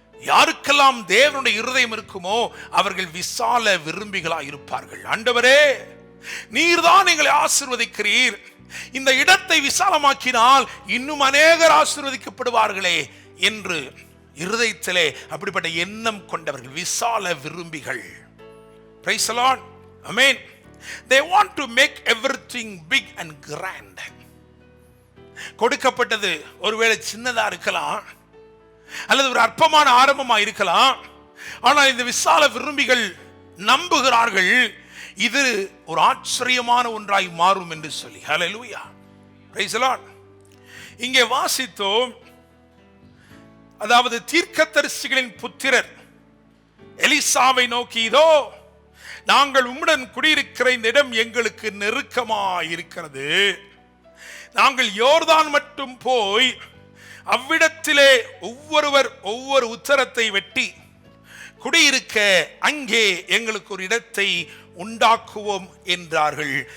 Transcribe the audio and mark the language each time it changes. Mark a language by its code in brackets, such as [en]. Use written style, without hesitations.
[ta] யாருக்கெல்லாம் தேவனுடைய இருதயம் இருக்குமோ அவர்கள் விசால விரும்பிகளாய் இருப்பார்கள். ஆண்டவரே, நீர்தான் எங்களை ஆசீர்வதிக்கிறீர், இந்த இடத்தை விசாலமாக்கினால் இன்னும் அநேகர் ஆசீர்வதிக்கப்படுவார்களே என்று இருதயத்திலே அப்படிப்பட்ட எண்ணம் கொண்டவர்கள் விசால விரும்பிகள். [en] Praise the lord, amen. They want to make everything big and grand. [ta] கொடுக்கப்பட்டது ஒருவேளை சின்னதா இருக்கலாம், அல்லது ஒரு அற்பமான ஆரம்பமா இருக்கலாம். ஆனால் இந்த விசால விரும்பிகள் நம்புகிறார்கள், இது ஒரு ஆச்சரியமான ஒன்றாய் மாறும் என்று சொல்லி. ஹல்லேலூயா, [en] Praise the lord. [ta] இங்கே வாசித்தோம், அதாவது தீர்க்கதரிசிகளின் புத்திரர் எலிசாவை நோக்கி, இதோ நாங்கள் உம்முடன் குடியிருக்கிற இந்த இடம் எங்களுக்கு நெருக்கமாய் இருக்கிறது, நாங்கள் யோர்தான் மட்டும் போய் அவ்விடத்திலே ஒவ்வொருவர் ஒவ்வொரு உத்தரத்தை வெட்டி குடியிருக்க அங்கே எங்களுக்கு ஒரு இடத்தை உண்டாக்குவோம் என்றார்கள்.